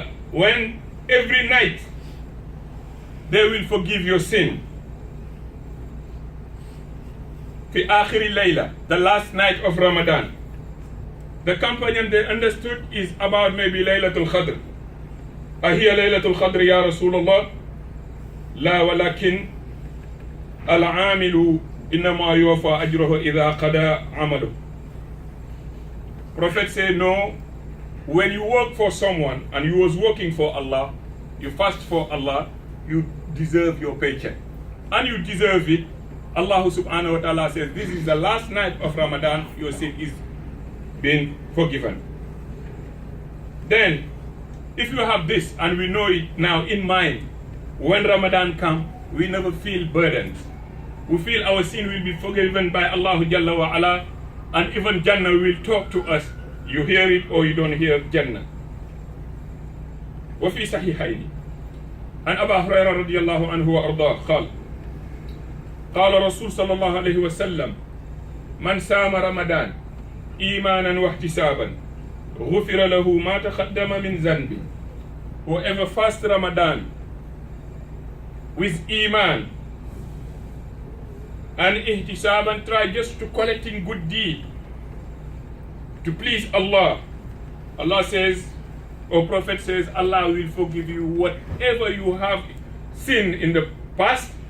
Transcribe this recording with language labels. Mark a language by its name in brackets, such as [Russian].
[English] when every night they will forgive your sin. [Arabic] في آخر الليلة, [English] the last night of Ramadan. The companion they understood is about maybe Laylatul Qadr. [Arabic] أهي ليلة القدر يا رسول الله؟ لا ولكن العامل إنما يوفى أجره إذا قضى عمله. [English] Prophet said, no, when you work for someone and you was working for Allah, you fast for Allah, you deserve your paycheck. And you deserve it. Allah subhanahu wa ta'ala says, this is the last night of Ramadan, your sin is being forgiven. Then, if you have this, and we know it now in mind, when Ramadan comes, we never feel burdened. We feel our sin will be forgiven by Allah Jalla wa Ala, and even Jannah will talk to us. You hear it or you don't hear Jannah. [Arabic] وفي صحيحين عن أبا هريرة رضي الله عنه وأرضاه قال رسول صلى الله عليه وسلم من سام رمضان إيمانا واحتسابا غفر له ما تقدم من ذنبه. [English] Whoever fasts Ramadan with iman and ihtisaban, try just to collecting good deed to please Allah. Allah says, or Prophet says, Allah will forgive you whatever you have sinned in the past.